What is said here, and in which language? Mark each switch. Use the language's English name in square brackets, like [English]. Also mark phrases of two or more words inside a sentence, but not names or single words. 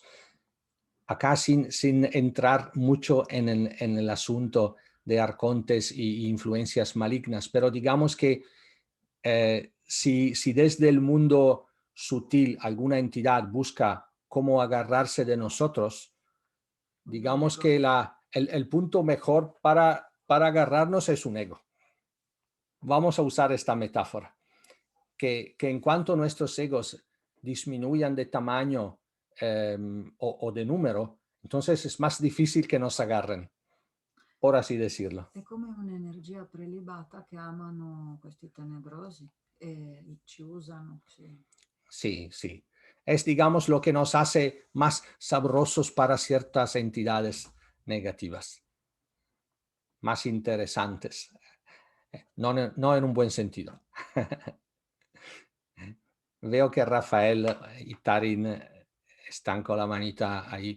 [Spanish] Acá sin entrar mucho en el asunto de arcontes y influencias malignas, pero digamos que si desde el mundo sutil alguna entidad busca cómo agarrarse de nosotros, digamos que el punto mejor para agarrarnos es un ego. Vamos a usar esta metáfora, que en cuanto nuestros egos disminuyan de tamaño o de número, entonces es más difícil que nos agarren, por así decirlo. [Italian] È come un'energia prelibata che amano questi tenebrosi e ci usano, sì. [Spanish] Sí, sí. Es, digamos, lo que nos hace más sabrosos para ciertas entidades negativas, más interesantes, no en un buen sentido. Veo que Rafael y Tarin están con la manita ahí.